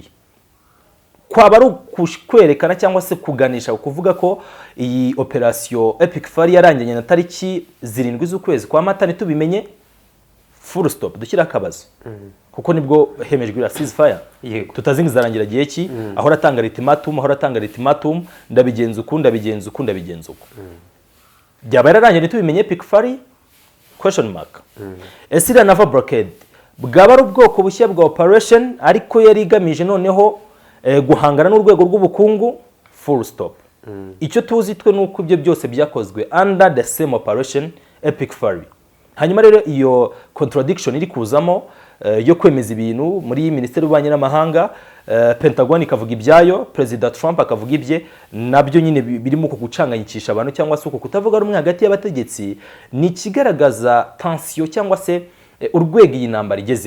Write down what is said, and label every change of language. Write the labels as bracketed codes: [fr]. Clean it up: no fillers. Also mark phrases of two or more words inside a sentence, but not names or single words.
[rw] Kwaba ari kwerekana cyangwa se kuganisha kuvuga ko iyi operation Epic Fury yarangiranye na tariki 7 z'ukwezi kwa Mata, ntitubimenye [en] full stop, [rw] dushyira akabazo kuko nibwo hemejwe ira ceasefire. Tutazinga zarangira gihe ki, aho ratanga ultimatum, ndabigenza uko byaba yararangiye ntitubimenye Epic Fury [en] question mark. [rw] Esira [en] naval blockade [rw] bwaba ari ubwoko bushya bwa operation ariko yari igamije noneho guhangana n'urwego rw'ubukungu [en] full stop. [rw] Icyo tuzi twe nuko ibyo byose byakozwe [en] under the same operation Epic Fury. [rw] Hanyuma rero iyo contradiction iri kuzamo yo kwemeza ibintu muri Minisiteri y'Ububanyi n'Amahanga, Pentagon ikavuga ibyayo, President Trump akavuga ibye, nabyo nyine birimo uko gucanganyikisha abantu cyangwa se uko kutavuga rumwe hagati y'abategetsi, ni kigaragaza tension cyangwa se urwego iyi ntambara igezeho.